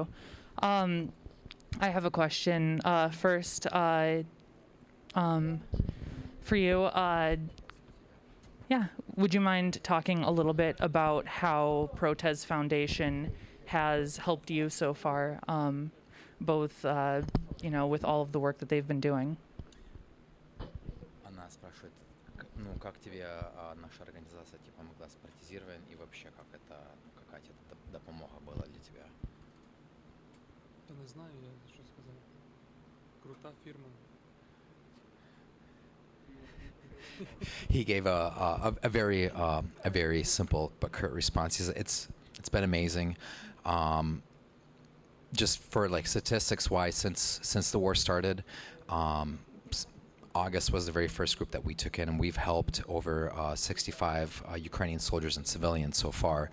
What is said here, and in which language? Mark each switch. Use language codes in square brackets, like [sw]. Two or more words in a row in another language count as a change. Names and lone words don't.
[en] I have a question first for you. Would you mind talking a little bit about how Protez Foundation has helped you so far, both with all of the work that they've been doing? [ru] Она спрашивает, как тебе наша организация помогла с протезированием и вообще какая тебе допомога была для тебя? [uk] Я не знаю, я що сказати. Крута фірма. [en] He gave a very simple but curt response. He said, it's been amazing. Just for like statistics wise, since the war started, August was the very first group that we took in, and we've helped over 65 Ukrainian soldiers and civilians so far.